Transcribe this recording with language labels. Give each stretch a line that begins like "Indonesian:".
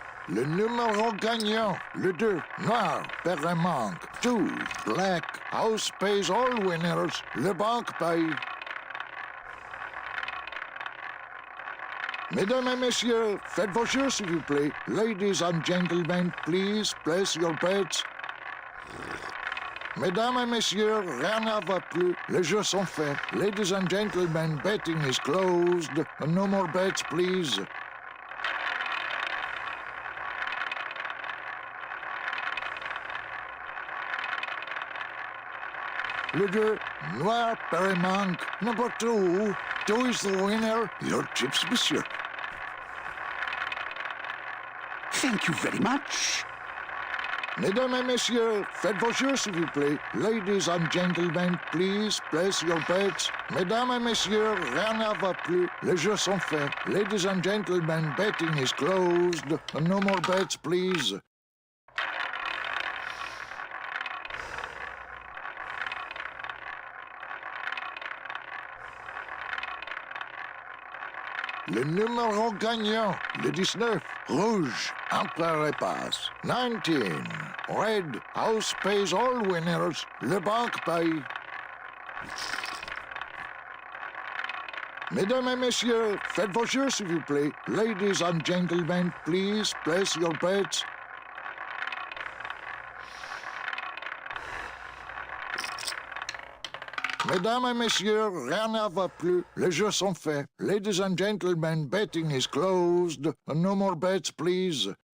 French: Le numéro gagnant, le 2, noir, Perremanque.
English: 2, black, house pays all winners,
French: le banque paye. Mesdames et messieurs, faites vos jeux, s'il vous plaît.
English: Ladies and gentlemen, please place your bets.
French: Mesdames et messieurs, rien ne va plus. Les jeux sont faits.
English: Ladies and gentlemen, betting is closed. No more bets, please.
French: Le 2, noir, Perremanque.
English: Number 2. 2 is the winner. Your chips, monsieur. Thank you very much.
French: Mesdames et messieurs, faites vos jeux, s'il vous plaît.
English: Ladies and gentlemen, please place your bets.
French: Mesdames et messieurs, rien ne va plus. Les jeux sont faits.
English: Ladies and gentlemen, betting is closed. No more bets, please.
French: Le numéro gagnant, le 19, rouge, empereur et passe.
English: 19, red, house pays all winners,
French: le banque paye. Mesdames et messieurs, faites vos jeux, s'il vous plaît.
English: Ladies and gentlemen, please place your bets.
French: Mesdames et messieurs, rien ne va plus. Les jeux sont faits.
English: Ladies and gentlemen, betting is closed. No more bets, please.